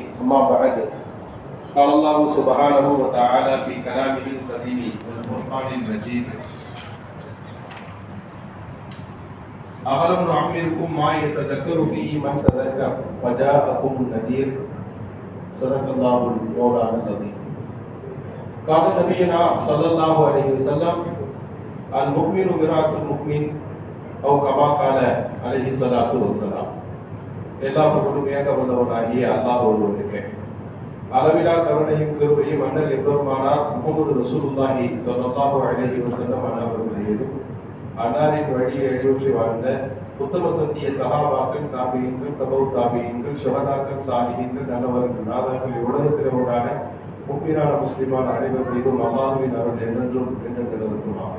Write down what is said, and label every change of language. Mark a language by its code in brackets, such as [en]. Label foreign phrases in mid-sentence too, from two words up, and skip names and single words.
[ar] أما بعد، قال الله سبحانه وتعالى في كلامه القديم والفرقان المجيد: أولم نعمركم ما يتذكر فيه من تذكر وجاءكم النذير. صدق الله المولانا العظيم. قال نبينا صلى الله عليه وسلم: المؤمن مرآة المؤمن أو كما قال عليه الصلاة والسلام. [ta] எல்லா புகழும் ஏக வல்லவனாகிய அல்லாஹ் ஒருவனுக்கே. அளவிலா கருணையும் கிருபையும் அண்ணல் எம்பெருமானார் முஹம்மது [ar] رسول الله صلى الله عليه وسلم [ta] அவர்கள் மீதும், அன்னாரின் வழியை எழுச்சி வாழ்ந்த உத்தம சத்திய சஹாபாக்கள், தாபியீன்கள், தபவு தாபியீன்கள், ஷுஹதாக்கள், சாலிஹீன்கள், நல்லவர்கள், நாதாக்கள், உலகத்தில் உண்டான முஃமினான முஸ்லிமான அனைவர் மீதும் அல்லாஹ்வின் அருள் என்றென்றும் நிலவரட்டும் ஆகும்.